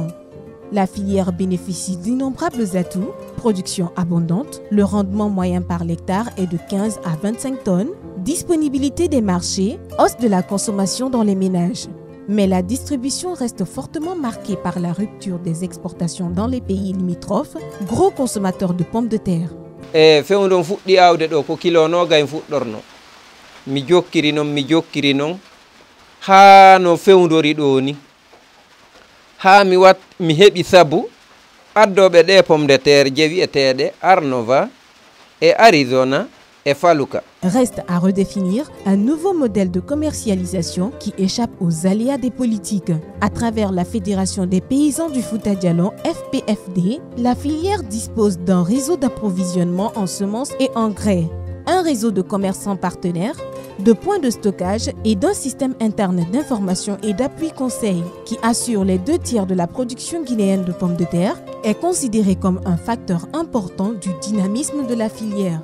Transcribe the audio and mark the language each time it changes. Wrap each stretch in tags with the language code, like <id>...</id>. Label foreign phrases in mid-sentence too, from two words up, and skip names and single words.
<fr>La filière bénéficie d'innombrables atouts, production abondante, le rendement moyen par l'hectare est de 15 à 25 tonnes, disponibilité des marchés, hausse de la consommation dans les ménages. Mais la distribution reste fortement marquée par la rupture des exportations dans les pays limitrophes, gros consommateurs de pommes de terre.</fr> <ff>Fewndon fuɗɗi awde ɗo ko kilo nogay fuɗɗorno mi jokkiri non ha no fewndori ɗo ni ha mi heɓi sabu addoɓe ɗe</ff> <fr>pomme de terre</fr> <ff>je wi'eteɗe Arnova et Arizona et Faluka.</ff> <fr>Reste à redéfinir un nouveau modèle de commercialisation qui échappe aux aléas des politiques. À travers la Fédération des paysans du Fouta Djallon, FPFD, la filière dispose d'un réseau d'approvisionnement en semences et engrais, un réseau de commerçants partenaires, de points de stockage et d'un système interne d'information et d'appui conseil qui assure les 2 tiers de la production guinéenne de pommes de terre, est considéré comme un facteur important du dynamisme de la filière.</fr>